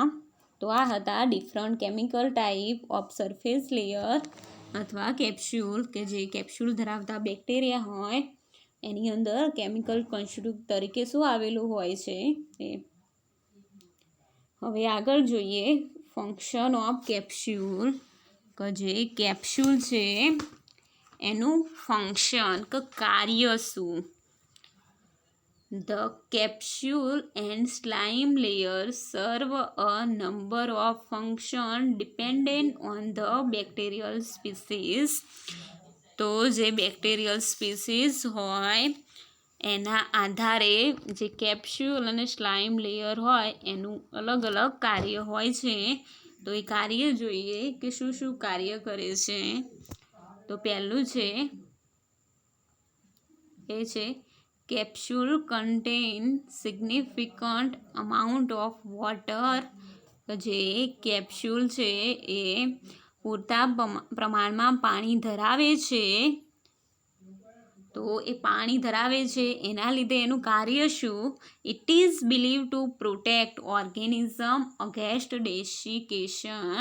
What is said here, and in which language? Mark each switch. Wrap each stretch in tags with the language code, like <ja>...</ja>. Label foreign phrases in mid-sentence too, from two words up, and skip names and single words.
<gu>તો આ હતા</gu> <en>different chemical type of surface layer</en> <gu>અથવા કેપ્સ્યુલ કે જે કેપ્સ્યુલ ધરાવતા બેક્ટેરિયા હોય એની અંદર</gu> <en>chemical constitute</en> <gu>તરીકે શું આવેલું હોય છે એ. હવે આગળ જોઈએ</gu> <en>function of capsule</en> <gu>કે જે કેપ્સ્યુલ છે એનું ફંક્શન કે કાર્ય શું.</gu> <en>The capsule and slime layer serve a number of functions dependent on the bacterial species.</en> <gu>તો જે</gu> <en>bacterial species</en> <gu>હોય એના આધારે જે કેપ્સ્યુલ અને</gu> <en>slime layer</en> <gu>હોય એનું અલગ અલગ કાર્ય હોય છે. તો એ કાર્ય જોઈએ કે શું શું કાર્ય કરે છે. તો પહેલું છે એ છે</gu> <en>capsule contain significant amount of water.</en> <gu>જે કેપ્સ્યુલ છે એ પૂરતા પ્રમાણમાં પાણી ધરાવે છે. તો એ પાણી ધરાવે છે એના લીધે એનું કાર્ય શું</gu> <en>it is believe to protect organism against desiccation.</en>